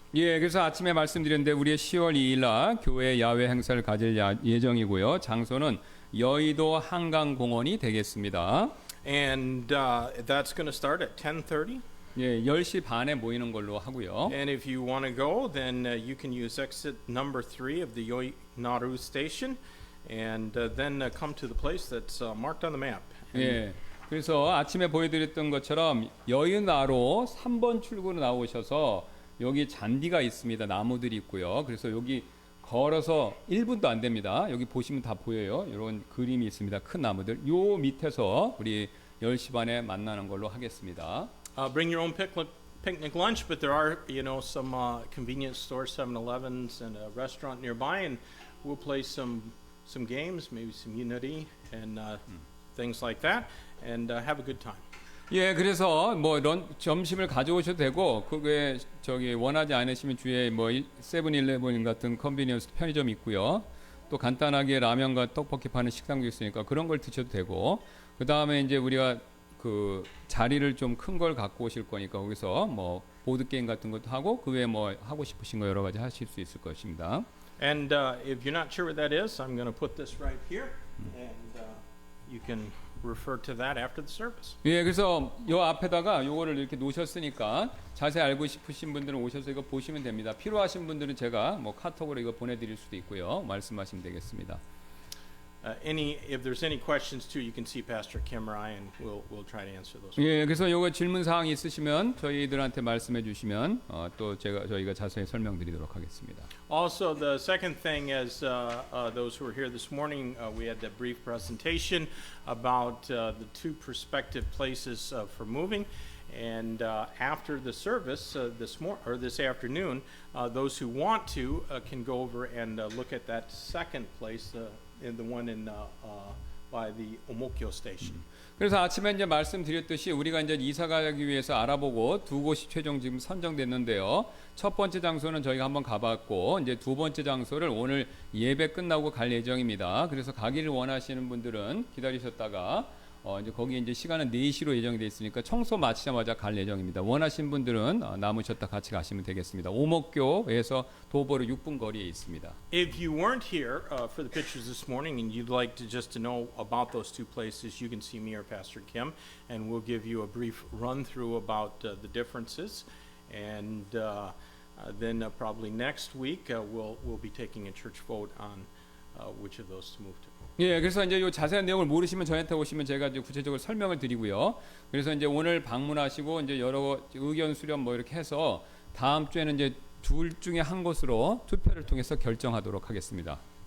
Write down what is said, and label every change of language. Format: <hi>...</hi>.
<ko>예, 그래서 아침에 말씀드렸는데 우리의 10월 2일 날 교회 야외 행사를 가질 예정이고요. 장소는 여의도 한강공원이 되겠습니다.</ko> <en>And that's going to start at 10:30.</en> <ko>예, 10시 반에 모이는 걸로 하고요.</ko> <en>And if you want to go, then you can use exit number 3 of the Yoinaru station and then come to the place that's marked on the map.</en> <ko>예. 그래서 아침에 보여드렸던 것처럼 여의나로 3번 출구로 나오셔서 여기 잔디가 있습니다. 나무들이 있고요. 그래서 여기 걸어서 1분도 안 됩니다. 여기 보시면 다 보여요. 이런 그림이 있습니다. 큰 나무들. 요 밑에서 우리 10시 반에 만나는 걸로 하겠습니다.</ko> <en>Bring your own picnic lunch, but there are, some convenience stores, 7-Elevens, and a restaurant nearby, and we'll play some games, maybe some Unity and things like that, and have a good time.</en> <ko>예, 그래서 뭐 점심을 가져오셔도 되고 그게 저기 원하지 않으시면 주위에 뭐 세븐일레븐 같은 컨비니언스 편의점 있고요. 또 간단하게 라면과 떡볶이 파는 식당도 있으니까 그런 걸 드셔도 되고 그 다음에 이제 우리가 그 자리를 좀 큰 걸 갖고 오실 거니까 거기서 뭐 보드 게임 같은 것도 하고 그 외에 뭐 하고 싶으신 거 여러 가지 하실 수 있을 것입니다.</ko> <en>And if you're not sure what that is, I'm going to put this right here, and you can refer to that after the service.</en> <ko>예, 그래서 요 앞에다가 요거를 이렇게 놓으셨으니까 자세히 알고 싶으신 분들은 오셔서 이거 보시면 됩니다. 필요하신 분들은 제가 뭐 카톡으로 이거 보내드릴 수도 있고요. 말씀하시면 되겠습니다.</ko> <en>If there's any questions too, you can see Pastor Kim or I, and we'll try to answer those.</en> <ko>예, 그래서 요거 질문 사항이 있으시면 저희들한테 말씀해 주시면 또 저희가 자세히 설명드리도록 하겠습니다.</ko> <en>Also, the second thing is those who were here this morning, we had a brief presentation about the two prospective places for moving, And after the service this afternoon, those who want to can go over and look at that second place, in the one in by the Omokyo station.</en> <ko>그래서 아침에 이제 말씀드렸듯이 우리가 이제 이사 가기 위해서 알아보고 두 곳이 최종 지금 선정됐는데요. 첫 번째 장소는 저희가 한번 가봤고 이제 두 번째 장소를 오늘 예배 끝나고 갈 예정입니다. 그래서 가기를 원하시는 분들은 기다리셨다가 이제 거기 이제 시간은 4시로 예정이 돼 있으니까 청소 마치자마자 갈 예정입니다. 원하신 분들은 남으셨다 같이 가시면 되겠습니다. 오목교에서 도보로 6분 거리에 있습니다.</ko> <en>If you weren't here for the pictures this morning and you'd like to just to know about those two places, you can see me or Pastor Kim, and we'll give you a brief run through about the differences, and then probably next week we'll be taking a church vote on which of those to move to.</en> <ko>예, 그래서 이제 요 자세한 내용을 모르시면 저한테 오시면 제가 이제 구체적으로 설명을 드리고요. 그래서 이제 오늘 방문하시고 이제 여러 의견 수렴 뭐 이렇게 해서 다음 주에는 이제 둘 중에 한 곳으로 투표를 통해서 결정하도록 하겠습니다.</ko>